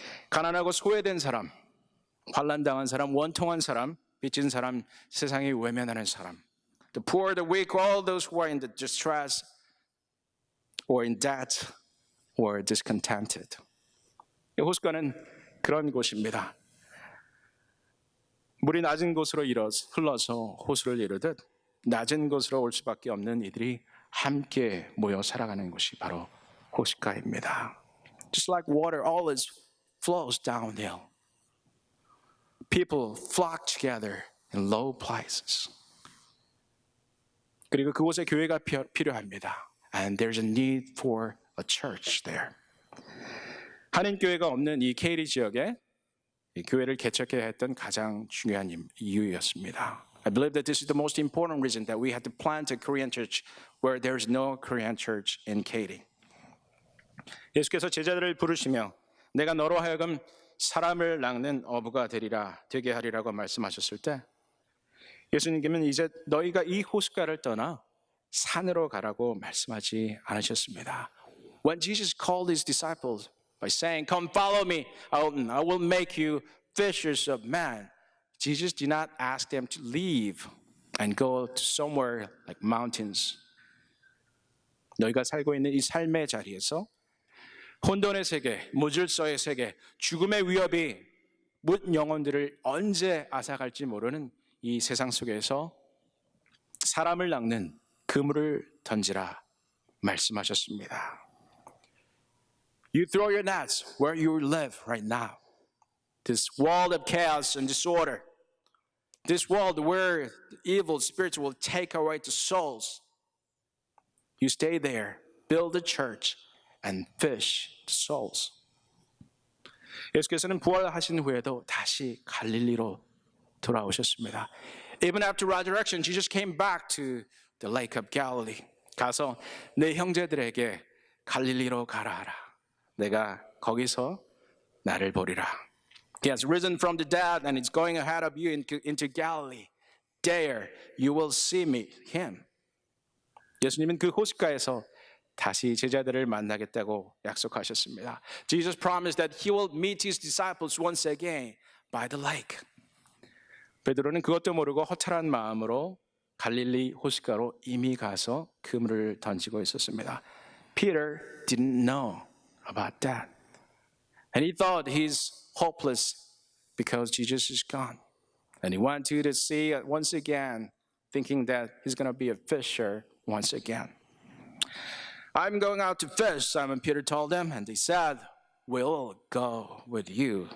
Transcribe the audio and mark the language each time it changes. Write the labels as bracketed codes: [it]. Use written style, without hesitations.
[ko] 가난하고 소외된 사람, 환난당한 사람, 원통한 사람, 빚진 사람, 세상에 외면하는 사람. [en] The poor, the weak, all those who are in the distress or in debt or discontented. [ko] 호숫가는 그런 곳입니다. 물이 낮은 곳으로 흘러서 호수를 이루듯 낮은 곳으로 올 수밖에 없는 이들이 함께 모여 살아가는 곳이 바로 호숫가입니다. [en] Just like water always flows downhill. People flock together in low places. [ko] 그리고 그곳에 교회가 필요합니다. [en] And there's a need for a church there. [ko] 한인교회가 없는 이 케이리 지역에 이 교회를 개척해야 했던 가장 중요한 이유였습니다. [en] I believe that this is the most important reason that we had to plant a Korean church where there is no Korean church in Katy. [ko] 예수께서 제자들을 부르시며 내가 너로 하여금 사람을 낚는 어부가 되게 하리라고 말씀하셨을 때 예수님께서는 이제 너희가 이 호숫가를 떠나 산으로 가라고 말씀하지 않으셨습니다. [en] When Jesus called his disciples by saying, "Come follow me, I will make you fishers of men," Jesus did not ask them to leave and go to somewhere like mountains. [ko] 너희가 살고 있는 이 삶의 자리에서 혼돈의 세계, 무질서의 세계, 죽음의 위협이 묻 영혼들을 언제 앗아갈지 모르는 이 세상 속에서 사람을 낚는 그물을 던지라 말씀하셨습니다. [en] You throw your nets where you live right now. This world of chaos and disorder. This world where evil spirits will take away the souls. You stay there, build a church, and fish the souls. [ko] 예수께서는 부활하신 후에도 다시 갈릴리로 돌아오셨습니다. [en] Even after resurrection, Jesus came back to the Lake of Galilee. [ko] 가서 내 형제들에게 갈릴리로 가라 하라. 내가 거기서 나를 보리라. [en] He has risen from the dead and is going ahead of you into Galilee. There you will see him. [ko] 예수님은 그 호숫가에서 다시 제자들을 만나겠다고 약속하셨습니다. [en] Jesus promised that he will meet his disciples once again by the lake. [ko] 베드로는 그것도 모르고 허탈한 마음으로 갈릴리 호숫가로 이미 가서 그물을 던지고 있었습니다. [en] Peter didn't know about that. And he thought he's hopeless because Jesus is gone. And he went to the sea once again, thinking that he's going to be a fisher once again. I'm going out to fish, Simon Peter told them, and they said, we'll go with you.